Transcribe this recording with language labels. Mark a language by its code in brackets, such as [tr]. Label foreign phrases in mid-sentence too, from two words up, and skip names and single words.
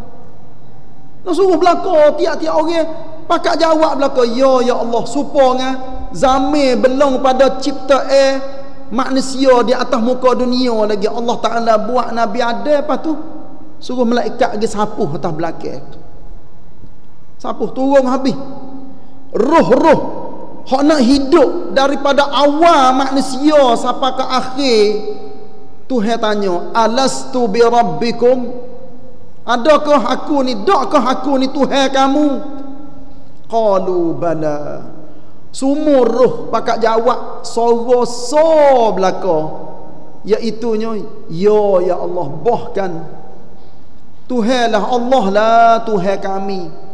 [ms] Nak suruh belaka tiap-tiap orang pakat jawab belaka, [ar] يا الله, [ms] supaya zaman belum pada cipta manusia di atas muka dunia lagi Allah Taala buat Nabi Adam, lepas tu suruh malaikat pergi sapuh atas belakang. Sapuh turun habis. Roh-roh hak nak hidup daripada awal manusia sampai ke akhir. Tuhan tanya, [ar] ألست بربكم? [ms] Adakah aku ni, dakkah aku ni Tuhan kamu? [ar] قالوا بلى. [ms] Semua roh pakat jawab suara belaka, iaitunya [ar] يا الله, [ms] bahkan Tuhanlah Allah lah Tuhan kami.